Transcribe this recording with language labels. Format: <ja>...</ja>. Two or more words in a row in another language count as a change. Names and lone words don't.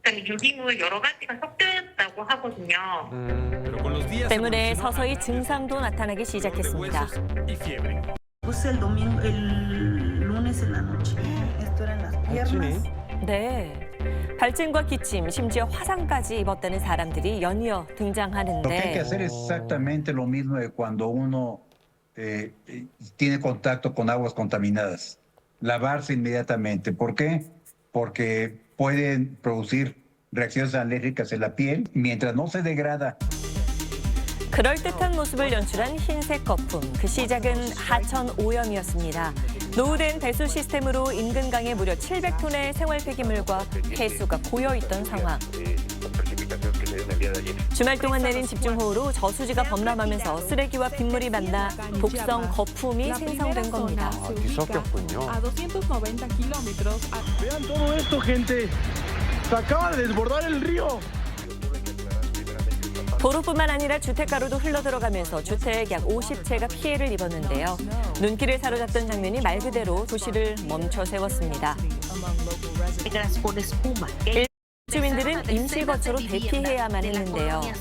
<ko>유기물 여러 가지가 섞여있다고 하거든요. 때문에 서서히 증상도 나타나기 시작했습니다. 네, 발진과 기침, 심지어 화상까지 입었다는 사람들이 연이어</ko> <es>Lo que hay que</es> <ko>등장하는데</ko> <es>hacer es exactamente lo mismo de cuando uno tiene contacto con aguas contaminadas. Lavarse inmediatamente. ¿Por qué? Porque pueden producir reacciones alérgicas en la piel mientras no se degrada.</es> <ko>그럴듯한 모습을 연출한 흰색 거품. 그 시작은 하천 오염이었습니다. 노후된 배수 시스템으로 인근 강에 무려 700톤의 생활 폐기물과 폐수가 고여있던 상황. 주말 동안 내린 집중호우로 저수지가 범람하면서 쓰레기와 빗물이 만나 독성 거품이 생성된 겁니다. 뒤섞였군요.</ko> <es>Vean todo esto, gente. Se acaba de desbordar el río.</es> <ko>도로뿐만 아니라 주택가로도 흘러들어가면서 주택 약 50채가 피해를 입었는데요. 눈길을 사로잡던 장면이 말 그대로 도시를 멈춰 세웠습니다. 주민들은 임시거처로 대피해야만 했는데요.</ko>